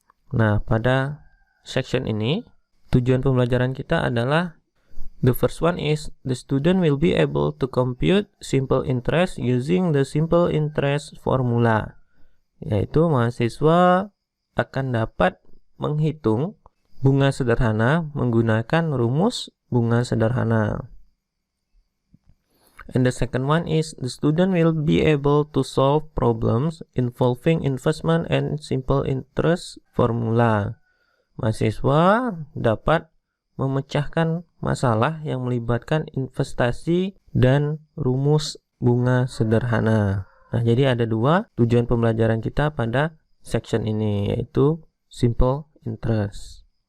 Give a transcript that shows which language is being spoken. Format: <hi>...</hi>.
<id>Nah, pada section ini, tujuan pembelajaran kita adalah</id> <en>the first one is the student will be able to compute simple interest using the simple interest formula.</en> <id>Yaitu mahasiswa akan dapat menghitung bunga sederhana menggunakan rumus bunga sederhana.</id> <en>And the second one is the student will be able to solve problems involving investment and simple interest formula.</en> <id>Mahasiswa dapat memecahkan masalah yang melibatkan investasi dan rumus bunga sederhana. Nah, jadi ada dua tujuan pembelajaran kita pada section ini, yaitu simple interest.</id>